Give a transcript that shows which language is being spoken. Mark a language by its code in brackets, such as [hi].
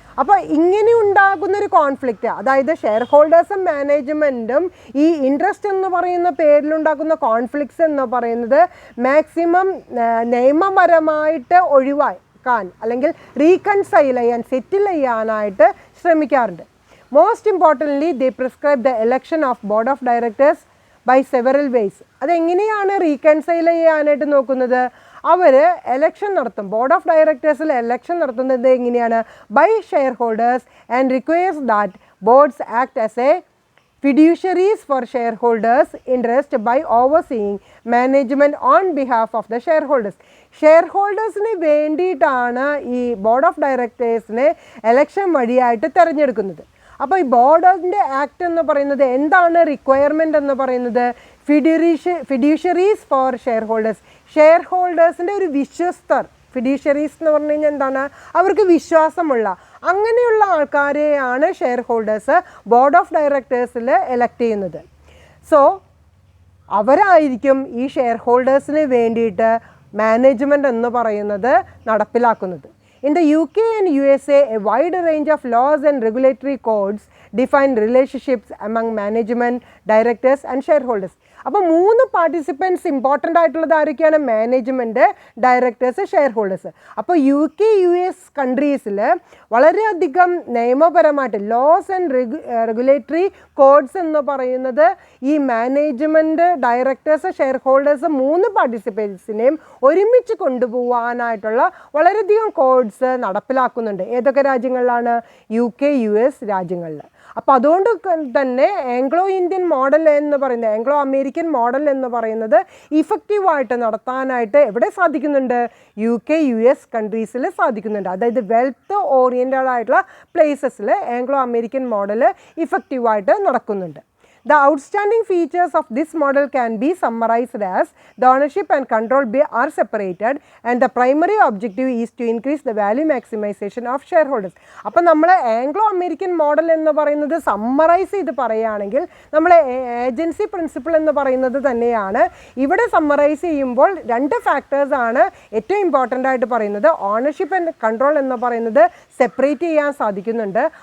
[ml] അപ്പോൾ ഇങ്ങനെ ഉണ്ടാകുന്നൊരു കോൺഫ്ലിക്റ്റ്, അതായത് ഷെയർ ഹോൾഡേഴ്സും മാനേജ്മെൻറ്റും ഈ ഇൻട്രസ്റ്റ് എന്ന് പറയുന്ന പേരിലുണ്ടാക്കുന്ന കോൺഫ്ലിക്ട്സ് എന്ന് പറയുന്നത് മാക്സിമം നിയമപരമായിട്ട് ഒഴിവാക്കാൻ അല്ലെങ്കിൽ റീകൺസൈൽ ചെയ്യാൻ, സെറ്റിൽ ചെയ്യാനായിട്ട് ശ്രമിക്കാറുണ്ട്. [en] Most importantly they prescribe the election of board of directors by several ways. [ml] അതെങ്ങനെയാണ് റീകൺസൈൽ ചെയ്യാനായിട്ട് നോക്കുന്നത്? അവർ എലക്ഷൻ നടത്തും, ബോർഡ് ഓഫ് ഡയറക്ടേഴ്സിൽ എലക്ഷൻ നടത്തുന്നത് എങ്ങനെയാണ്? [en] By share holders and requires that boards act as a fiduciaries for shareholders' interest by overseeing management on behalf of the shareholders. [ml] ഷെയർഹോൾഡേഴ്സിന് വേണ്ടിയിട്ടാണ് ഈ board of ഡയറക്ടേഴ്സിനെ election വഴിയായിട്ട് തിരഞ്ഞെടുക്കുന്നത്. അപ്പോൾ ഈ ബോർഡിൻ്റെ ആക്ട് എന്ന് പറയുന്നത് എന്താണ്? റിക്വയർമെൻ്റ് എന്ന് പറയുന്നത് [en] fiduciaries for share holders, [ml] ഷെയർ ഹോൾഡേഴ്സിൻ്റെ ഒരു വിശ്വസ്തർ. ഫിഡ്യൂഷ്യറീസ് എന്ന് പറഞ്ഞു കഴിഞ്ഞാൽ എന്താണ്? അവർക്ക് വിശ്വാസമുള്ള അങ്ങനെയുള്ള ആൾക്കാരെയാണ് share holders board of ഡയറക്ടേഴ്സിൽ elect ചെയ്യുന്നത്. സോ അവരായിരിക്കും ഈ ഷെയർ ഹോൾഡേഴ്സിന് വേണ്ടിയിട്ട് മാനേജ്മെൻറ്റ് എന്ന് പറയുന്നത് നടപ്പിലാക്കുന്നത്. [en] In the UK and USA, a wide range of laws and regulatory codes define relationships among management, directors and shareholders. [ml] അപ്പോൾ 3 പാർട്ടിസിപ്പൻസ് ഇമ്പോർട്ടൻ്റ് ആയിട്ടുള്ളത് ആരൊക്കെയാണ്? Management, directors, share holders. അപ്പോൾ UK, US കൺട്രീസിൽ വളരെയധികം നിയമപരമായിട്ട് [en] laws and regulatory codes [ml] എന്ന് പറയുന്നത് ഈ management, directors, share holders 3 പാർട്ടിസിപ്പൻസിനെയും ഒരുമിച്ച് കൊണ്ടുപോകാനായിട്ടുള്ള വളരെയധികം കോഡ്സ് നടപ്പിലാക്കുന്നുണ്ട്. ഏതൊക്കെ രാജ്യങ്ങളിലാണ്? UK, US രാജ്യങ്ങളിൽ. അപ്പോൾ അതുകൊണ്ട് തന്നെ ആംഗ്ലോ ഇന്ത്യൻ മോഡൽ എന്ന് പറയുന്നത്, ആംഗ്ലോ അമേരിക്കൻ മോഡൽ എന്ന് പറയുന്നത് ഇഫക്റ്റീവായിട്ട് നടത്താനായിട്ട് എവിടെ സാധിക്കുന്നുണ്ട്? UK, US കൺട്രീസിൽ സാധിക്കുന്നുണ്ട്. അതായത് വെൽത്ത് ഓറിയൻറ്റഡ് ആയിട്ടുള്ള പ്ലേസസിൽ ആംഗ്ലോ അമേരിക്കൻ മോഡൽ ഇഫക്റ്റീവായിട്ട് നടക്കുന്നുണ്ട്. [en] The outstanding features of this model can be summarized as the ownership and control are separated and the primary objective is to increase the value maximization of shareholders. [ml] അപ്പോൾ നമ്മൾ Anglo American model എന്ന് പറയുന്നത് summarise ചെയ്ത് പറയുകയാണെങ്കിൽ നമ്മൾ agency principle എന്ന് പറയുന്നത് തന്നെയാണ്. ഇവിടെ സമ്മറൈസ് ചെയ്യുമ്പോൾ 2 ഫാക്ടേഴ്സാണ് ഏറ്റവും ഇമ്പോർട്ടൻ്റ് ആയിട്ട് പറയുന്നത്. [en] ownership and control [ml] എന്ന് പറയുന്നത് സെപ്പറേറ്റ് ചെയ്യാൻ സാധിക്കുന്നുണ്ട്.